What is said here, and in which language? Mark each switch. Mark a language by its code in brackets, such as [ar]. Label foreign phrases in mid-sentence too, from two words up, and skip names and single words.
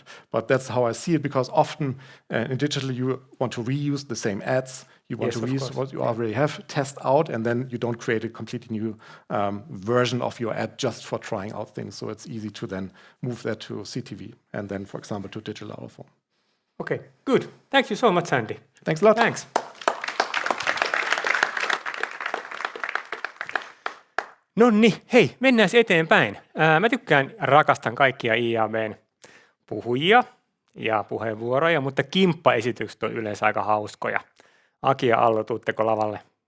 [en] But that's how I see it, because often in digital you want to reuse the same ads, you want to reuse what you already have, test out, and then you don't create a completely new version of your ad just for trying out things. So it's easy to then move that to CTV, and then, for example, to digital out of home. Okay, good. Thank you so much, Andy. Thanks a lot. Thanks. [fi] No niin, hei, mennään eteenpäin. Mä rakastan kaikkia IAB:n puhujia ja puheenvuoroja, mutta kimppaesitykset on yleensä aika hauskoja. Aki ja Allo, tuutteko lavalle?